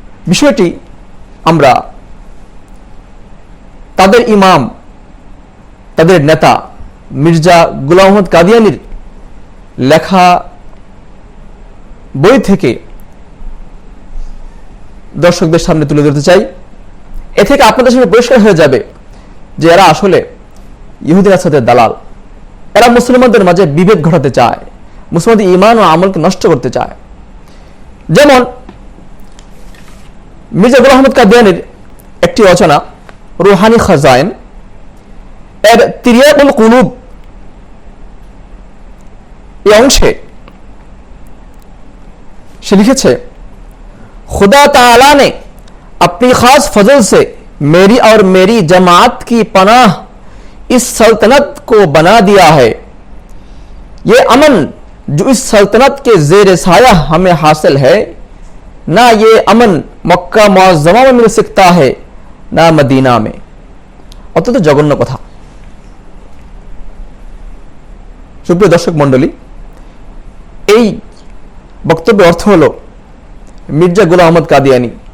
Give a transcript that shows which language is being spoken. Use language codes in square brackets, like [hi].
[bn] বিষয়টি আমরা তাদের ইমাম, তাদের নেতা মির্জা গোলাম মোহাম্মদ কাদিয়ানীর লেখা বই থেকে দর্শকদের সামনে তুলে ধরতে চাই। এ থেকে আপনাদের সামনে পরিষ্কার হয়ে যাবে যে এরা আসলে ইহুদি নাসারাদের দালাল। এরা মুসলমানদের মাঝে বিভেদ ঘটাতে চায়, মুসলমানদের ঈমান ও আমলকে নষ্ট করতে চায়। যেমন মির্জা গোলাম মোহাম্মদ কাদিয়ানীর একটি রচনা রুহানি খাজাইন এর তিরিয়াকুল কুলুব এই অংশে সে লিখেছে, [hi] खुदा ताला ने अपनी खास फजल से मेरी और मेरी जमात की पनाह इस सल्तनत को बना दिया है। ये अमन जो इस सल्तनत के जेर साया हमें हासिल है, ना ये अमन मक्का मुअज्जमा में मिल सकता है ना मदीना में। [bn] অত্যন্ত জঘন্য কথা। সুপ্রিয় দর্শক মণ্ডলী, এই বক্তব্যের অর্থ হলো মির্জা গোলাম আহমদ কাদিয়ানী